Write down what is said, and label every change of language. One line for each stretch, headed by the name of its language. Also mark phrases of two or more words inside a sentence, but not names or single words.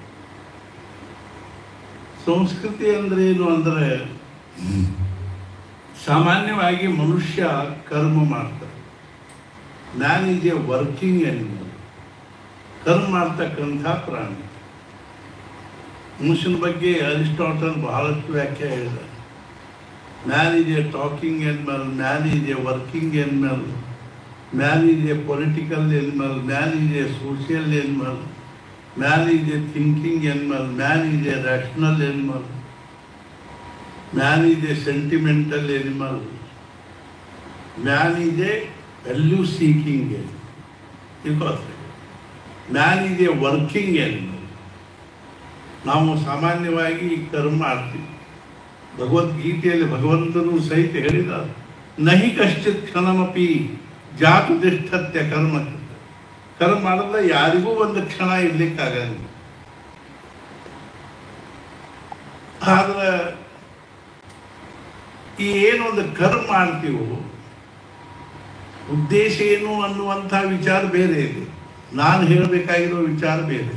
Kannada: ಸಂಸ್ಕೃತಿ ಅಂದ್ರೆ ಏನು ಅಂದರೆ, ಸಾಮಾನ್ಯವಾಗಿ ಮನುಷ್ಯ ಕರ್ಮ ಮಾಡ್ತಾರೆ.
English: Man is a working animal.
Kannada: ಕರ್ಮ ಮಾಡ್ತಕ್ಕಂಥ ಪ್ರಾಣಿ. ಮನುಷ್ಯನ ಬಗ್ಗೆ ಅರಿಸ್ಟಾಟಲ್ ಬಹಳಷ್ಟು ವ್ಯಾಖ್ಯೆ ಹೇಳಿದ್ದಾರೆ.
English: Man is a talking animal, man is a working animal, man is a political animal, man is a social animal, man is a thinking animal, man is a rational animal, man is a sentimental animal, man is a value seeking animal, man is a working animal.
Kannada: ನಾವು ಸಾಮಾನ್ಯವಾಗಿ ಕರ್ಮ ಮಾಡ್ತೀವಿ. ಭಗವದ್ಗೀತೆಯಲ್ಲಿ ಭಗವಂತನು ಸಹಿತ ಹೇಳಿದ,
Sanskrit: ನಹಿ ಕಶ್ಚಿತ್ ಕ್ಷಣಮಪಿ ಜಾತು ತಿಷ್ಠತ್ಯ ಕರ್ಮ.
Kannada: ಕರ್ಮ ಮಾಡಿದ್ರೆ ಯಾರಿಗೂ ಒಂದು ಕ್ಷಣ ಇರ್ಲಿಕ್ಕಾಗಲ್ಲ. ಆದ್ರೆ ಈ ಏನೊಂದು ಕರ್ಮ ಮಾಡ್ತೀವೋ ಉದ್ದೇಶ ಏನು ಅನ್ನುವಂಥ ವಿಚಾರ ಬೇರೆ ಇದೆ, ನಾನು ಹೇಳಬೇಕಾಗಿರೋ ವಿಚಾರ ಬೇರೆ.